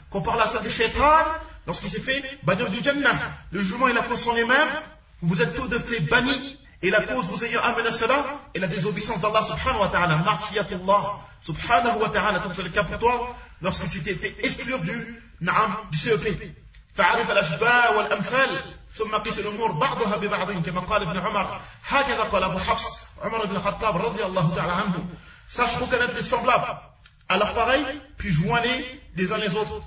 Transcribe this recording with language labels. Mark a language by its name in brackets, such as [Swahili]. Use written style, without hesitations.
[French] Compare-la à celle de Shaytan lorsqu'il s'est fait bannir du Jannah. Le jugement et la cause sont les mêmes, vous êtes tous de fait bannis. Et la cause vous ayant amené à cela est la désobéissance d'Allah subhanahu wa ta'ala. [Arabic] Marsiyatullah subhanahu wa ta'ala, [French] comme c'est le cas pour toi, lorsque tu t'es fait exclure du na'am, du CEP. [Arabic] فعرف الأشباء والأمثال ثم قيس الأمور بعضها ببعض كما قال ابن عمر هكذا قال أبو حفص عمر بن الخطاب رضي الله تعالى عنه. [French] Sache reconnaître les semblables à leur pareil, puis joins-les les uns les autres.